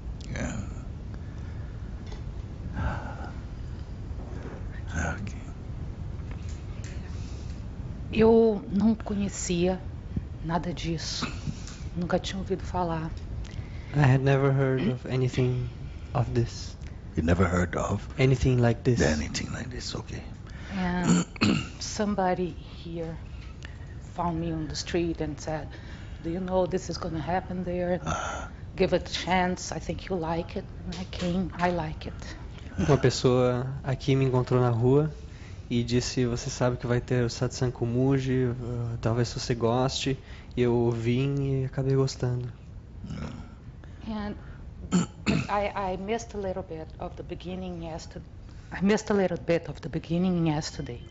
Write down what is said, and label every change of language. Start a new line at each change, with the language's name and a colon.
English: Yeah. Okay.
Portuguese: Eu não conhecia nada disso, nunca tinha ouvido falar.
English: I had never heard of anything of this. You never heard of Anything like this. anything like this? Okay. And somebody here found me on the street and said, "Do you know this is going to happen there? Give it a chance. I think you'll like it." And I came. I like it.
Portuguese: Uma pessoa aqui me encontrou na rua e disse: "Você sabe que vai ter o satsang com Mooji, talvez você goste." E eu vim e acabei gostando.
English: And I missed a little bit of the beginning yesterday. I missed a little bit of the beginning yesterday.